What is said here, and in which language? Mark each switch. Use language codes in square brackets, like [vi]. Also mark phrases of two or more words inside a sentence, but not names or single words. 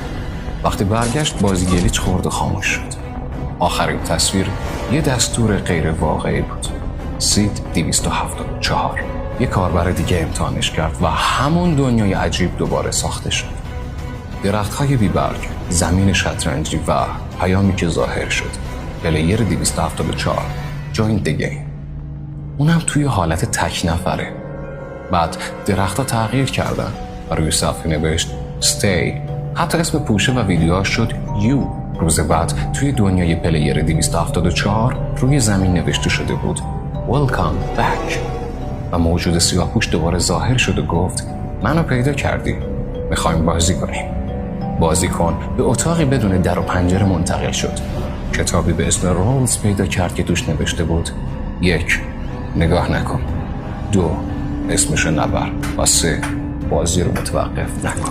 [fa] وقتی برگشت بازی گلیچ خورد و خاموش شد. آخرین تصویر یه دستور غیر واقعی بود. سید 274 یه کاربر دیگه امتحانش کرد و همون دنیای عجیب دوباره ساخته شد. درخت‌های بیبرگ، زمین شطرنجی و پیامی که ظاهر شد پلیر 274 [en] join the game. [fa] اونم توی حالت تک نفره. بعد درخت‌ها تغییر کردن و روی صفحه نوشت stay. حتی اسم پوشه و ویدیوهاش شد you. روز بعد توی دنیای پلیر 274 روی زمین نوشته شده بود [en] welcome back [fa] و موجود سیاه‌پوش دوباره ظاهر شد و گفت منو پیدا کردی، میخوایم بازی کنیم. بازیکن به اتاقی بدون در و پنجره منتقل شد. کتابی به اسم رولز پیدا کرد که توش نوشته بود 1 نگاه نکن، 2 اسمشو نبر و 3 بازی رو متوقف نکن.